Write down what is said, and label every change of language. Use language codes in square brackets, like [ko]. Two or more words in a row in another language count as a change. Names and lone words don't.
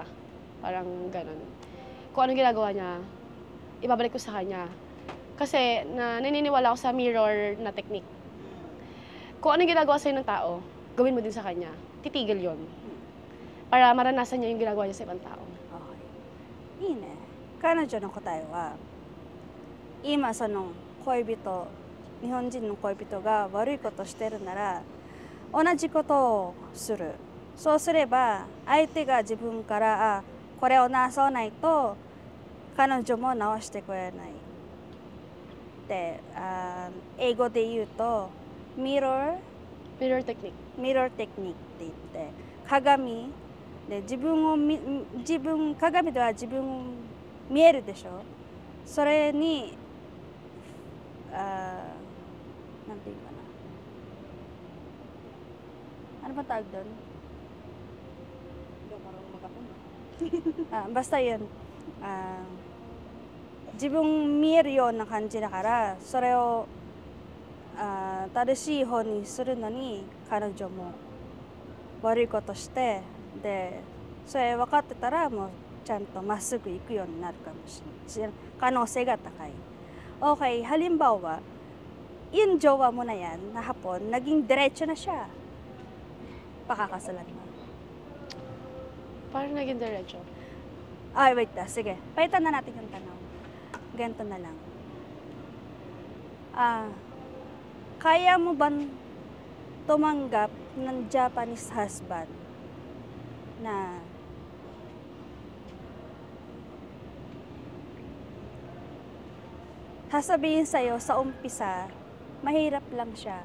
[tl] Parang gano'n. Kung anong ginagawa niya, ibabalik ko sa kanya. Kasi naniniwala ako sa mirror na technique. Kung anong ginagawa sa'yo ng tao, gawin mo din sa kanya. Titigil yon. Para maranasan niya yung ginagawa niya sa ibang tao. [ja] Okay. いいね。彼女の答えは、今その恋人、日本人の恋人が悪いことしてるなら同じことをする。そうすれば相手が自分からこれを直さないと彼女も直してくれない。で、英語で言うとミラーテクニックって言って鏡で鏡では自分見えるでしょ。それになんていうかな。 [tl] Ano ba tawag doon? Hindi ako marunong mag-ako. Basta yun. [ja] 自分見えるような感じだから、それを正しい方にするのに彼女も悪いことして、で、それ分かってたらもうちゃんとまっすぐ行くようになるかもしれない。可能性が高い。 [tl] Okay, halimbawa, yung jowa mo na yan, na hapon, naging diretso na siya. Pakakasalan mo. Parang naging diretso? Ay, wait na. Sige, palitan na natin yung tanong. Ganito na lang. Kaya mo bang tumanggap ng [en] Japanese husband [tl] na sasabihin sa'yo sa umpisa, mahirap lang siya.